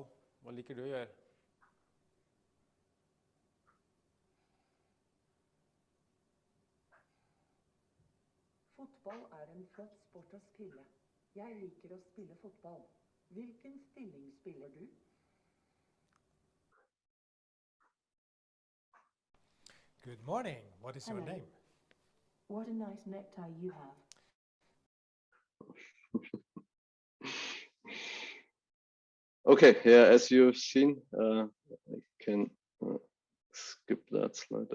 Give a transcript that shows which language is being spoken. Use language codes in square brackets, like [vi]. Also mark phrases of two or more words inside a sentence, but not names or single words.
[no] Hva liker du å gjøre? Fotball er en flott sport hos Kille. Jeg liker å spille fotball. Hvilken stilling spiller du? [en] Good morning. What is your Hello. name? What a nice necktie you have. Okay, yeah, as you've seen, I can skip that slide.